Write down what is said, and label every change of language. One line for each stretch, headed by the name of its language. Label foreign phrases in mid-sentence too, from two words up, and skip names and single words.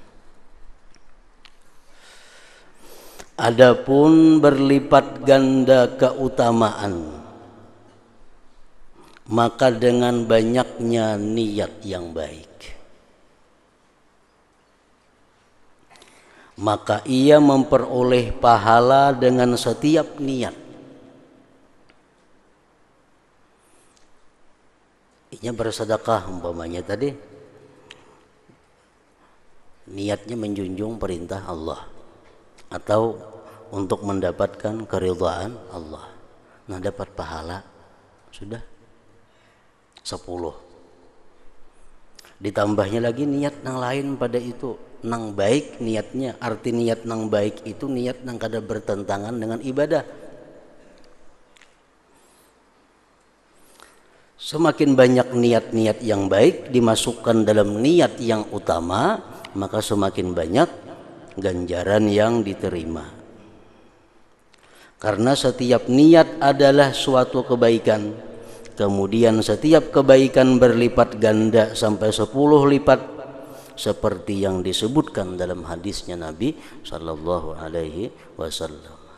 Indonesian: Adapun berlipat ganda keutamaan, maka dengan banyaknya niat yang baik, maka ia memperoleh pahala dengan setiap niat. Ini bersedekah umpamanya tadi, niatnya menjunjung perintah Allah atau untuk mendapatkan keridhaan Allah. Nah, dapat pahala sudah 10. Ditambahnya lagi niat yang lain pada itu, nang baik niatnya. Arti niat nang baik itu niat nang kada bertentangan dengan ibadah. Semakin banyak niat-niat yang baik dimasukkan dalam niat yang utama, maka semakin banyak ganjaran yang diterima. Karena setiap niat adalah suatu kebaikan, kemudian setiap kebaikan berlipat ganda sampai 10 lipat, seperti yang disebutkan dalam hadisnya Nabi
Arabic: صلى الله عليه وسلم.